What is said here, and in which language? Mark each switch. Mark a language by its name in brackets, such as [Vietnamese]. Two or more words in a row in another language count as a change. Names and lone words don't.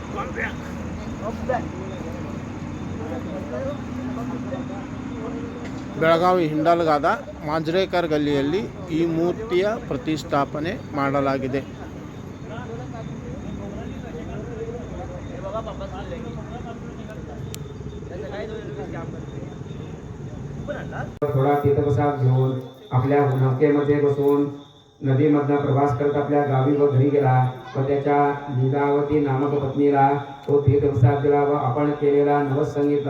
[Kannada] ಬೆಳಗಾವಿ ಹಿಂಡಲ್ಗಾದ ಮಾಂಜ್ರೇಕರ್ ಗಲ್ಲಿಯಲ್ಲಿ ಈ ಮೂರ್ತಿಯ ಪ್ರತಿಷ್ಠಾಪನೆ ಮಾಡಲಾಗಿದೆ. [Marathi] थोडा तीर्थप्रसाद घेऊन आपल्या नौकेमध्ये बसून नदीमधनं प्रवास करत आपल्या गावी व घरी गेला व त्याच्या लीलावती नामक पत्नीला तो तीर्थप्रसाद दिला व आपण केलेला नवस सांगितला.